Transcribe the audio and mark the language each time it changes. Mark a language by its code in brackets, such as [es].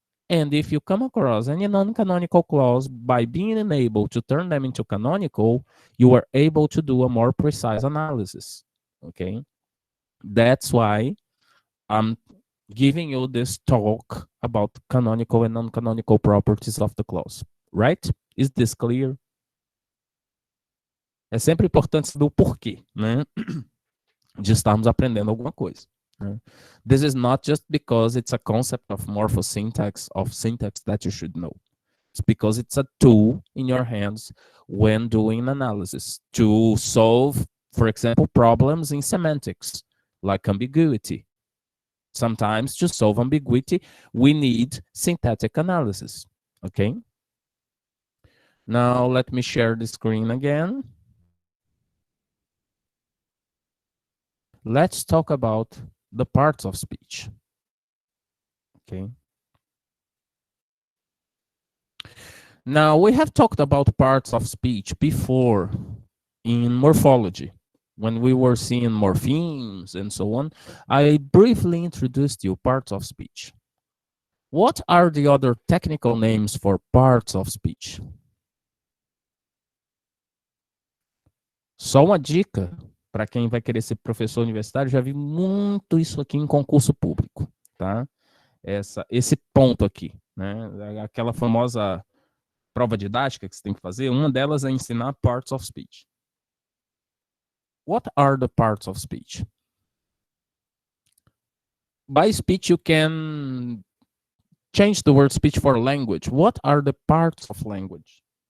[en] And if you come across any non-canonical clause, by being able to turn them into canonical, you are able to do a more precise analysis, okay? That's why I'm giving you this talk about canonical and non-canonical properties of the clause, right? Is this clear? [pt] É sempre importante saber o porquê, né? De estarmos aprendendo alguma coisa. Né? [en] This is not just because it's a concept of morphosyntax, of syntax that you should know. It's because it's a tool in your hands when doing analysis to solve, for example, problems in semantics, like ambiguity. Sometimes to solve ambiguity, we need syntactic analysis, okay? Now let me share the screen again. Let's talk about the parts of speech, okay? Now, we have talked about parts of speech before in morphology. When we were seeing morphemes and so on, I briefly introduced you parts of speech. What are the other technical names for parts of speech? [pt] Só uma dica para quem vai querer ser professor universitário, já vi muito isso aqui em concurso público, tá? Esse ponto aqui, né? Aquela famosa prova didática que você tem que fazer, uma delas é ensinar parts of speech. [en] What are the parts of speech? By speech, you can change the word speech for language. What are the parts of language?